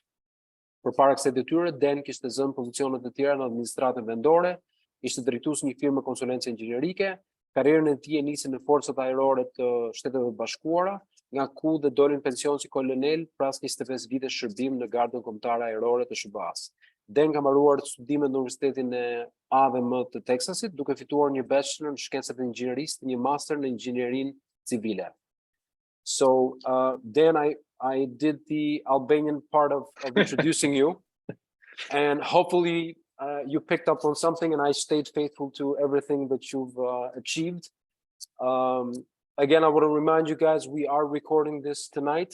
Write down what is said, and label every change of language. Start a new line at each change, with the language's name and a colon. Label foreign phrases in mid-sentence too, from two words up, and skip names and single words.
Albanian: Përpara kësaj detyre, Den kishte zënë pozicionet e tjera në administratën vendore, ishte drejtues një firme konsulencë inxhinierike, karrierën e tij e nisi në forcat ajrore të Shteteve të Bashkuara, nga ku dhe doli në pension si kolonel pas 25 vite shërbim në Gardën Kombëtare Ajrore të SBA-s. Den ka mbaruar studimet në Universitetin e AVM të Texasit, duke fituar një bachelor në shkencat e inxhinierisë, një master në inxhinierinë civile.
English: So, Dan, I did the Albanian part of introducing you, and hopefully you picked up on something, and I stayed faithful to everything that you've achieved. Again, I want to remind you guys, we are recording this tonight.